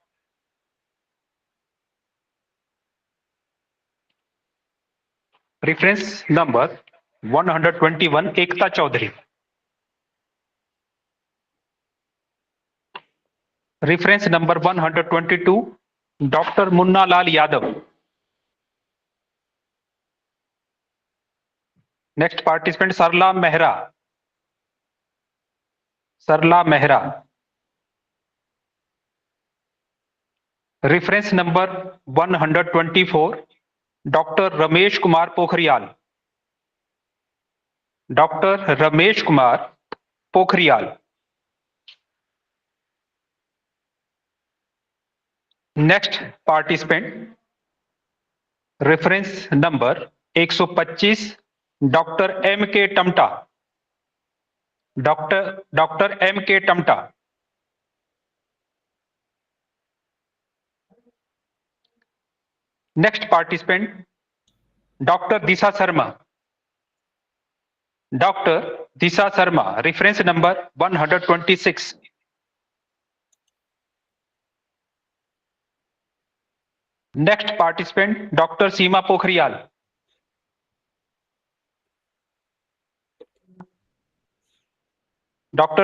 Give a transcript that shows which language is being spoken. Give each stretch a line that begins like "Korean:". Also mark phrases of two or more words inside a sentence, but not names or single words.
English: Reference number 121, Ekta Chaudhary. Reference number 122, Dr. Munna Lal Yadav. Next participant, Sarla Mehra. Sarla Mehra. Reference number 124, Dr. Ramesh Kumar Pokhriyal. Dr. Ramesh Kumar Pokhriyal. Next participant, reference number 125, Dr. M.K. Tamta. Dr. M.K. Tamta. Next participant, Dr. Disha Sharma. Dr. Disha Sharma, reference number 126. Next participant, Dr. Seema Pokhriyal. Dr.